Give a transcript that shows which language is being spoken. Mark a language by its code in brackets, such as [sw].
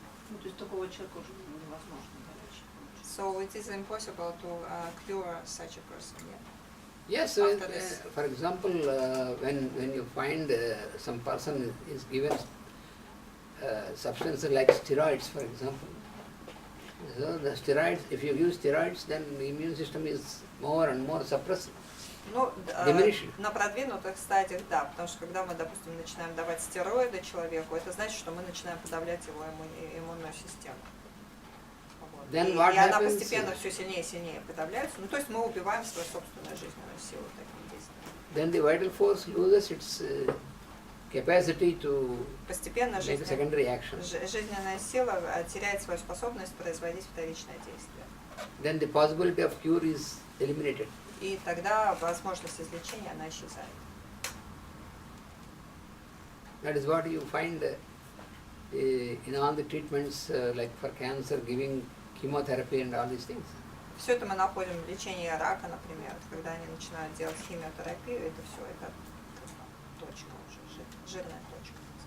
[ru] Ну, то есть такого человека уже невозможно вылечить. [en] So it is impossible to cure such a person, yeah? Yes, for example, when you find some person is given substances like steroids, for example. So the steroids, if you use steroids, then the immune system is more and more suppressed. [ru] Ну, на продвинутых стадиях, да, потому что когда мы, допустим, начинаем давать стероиды человеку, это значит, что мы начинаем подавлять его иммунную систему. Вот. И она постепенно все сильнее и сильнее подавляется. Ну, то есть мы убиваем свою собственную жизненную силу таким действием. [en] Then the vital force loses its capacity to [ru] постепенно [en] make a secondary action. [ru] Жизненная сила теряет свою способность производить вторичное действие. [en] Then the possibility of cure is eliminated. [ru] И тогда возможность излечения, она исчезает. [en] That is what you find in all the treatments, like for cancer, giving chemotherapy and all these things. [ru] Все это мы находим в лечении рака, например, когда они начинают делать химиотерапию, это все, это точка уже, жирная точка.